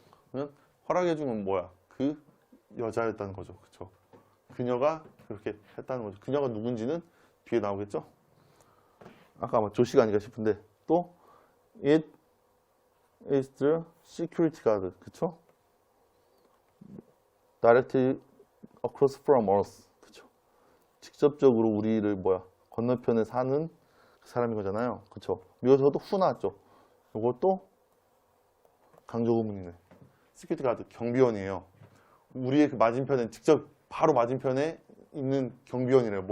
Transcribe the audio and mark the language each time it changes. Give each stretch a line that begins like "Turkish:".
Korean: 그러면 허락해준 건 뭐야? 그 여자였다는 거죠. 그쵸? 그녀가 그렇게 했다는 거죠. 그녀가 누군지는 뒤에 나오겠죠? 아까 아마 조씨가 아닌가 싶은데 또
English: It is the security guard.
Korean: 그쵸?
English: Directly across from us.
Korean: 그쵸? 직접적으로 우리를 건너편에 사는 그 사람인 거잖아요. 그쵸? 여기서도 who 나왔죠? 이것도 강조구문이네. 시큐리티 가드 경비원이에요. 우리의 그 맞은편에 직접 바로 맞은편에 있는 경비원이래요.